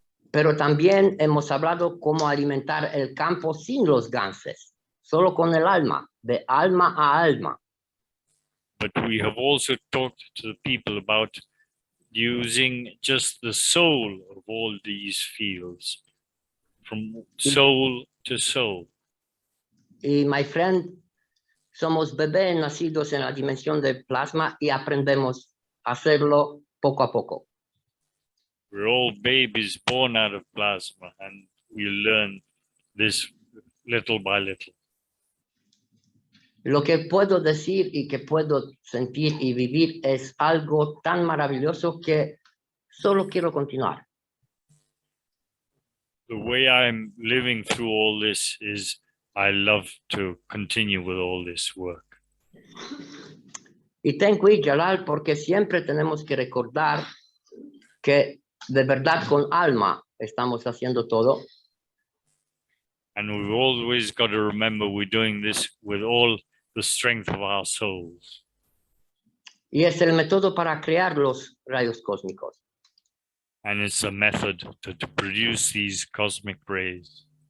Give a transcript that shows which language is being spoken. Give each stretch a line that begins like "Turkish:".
Spanish: Pero también hemos hablado cómo alimentar el campo sin los ganses, solo con el alma, de alma a alma.
English: But we have also talked to the people about using just the soul of all these fields, from soul to soul.
Spanish: Y,
English: my friend,
Spanish: somos bebés nacidos en la dimensión del plasma y aprendemos a hacerlo poco a poco.
English: We're all babies born out of plasma, and we learn this little by little.
Spanish: Lo que puedo decir y que puedo sentir y vivir es algo tan maravilloso que solo quiero continuar.
English: The way I'm living through all this is I love to continue with all this work.
Spanish: Y ten cuidado, Jalal, porque siempre tenemos que recordar que de verdad con alma estamos haciendo todo.
English: And we've always got to remember we're doing this with all the strength of our souls.
Spanish: Y es el método para crear los rayos cósmicos.
English: And it's a method to produce these cosmic rays.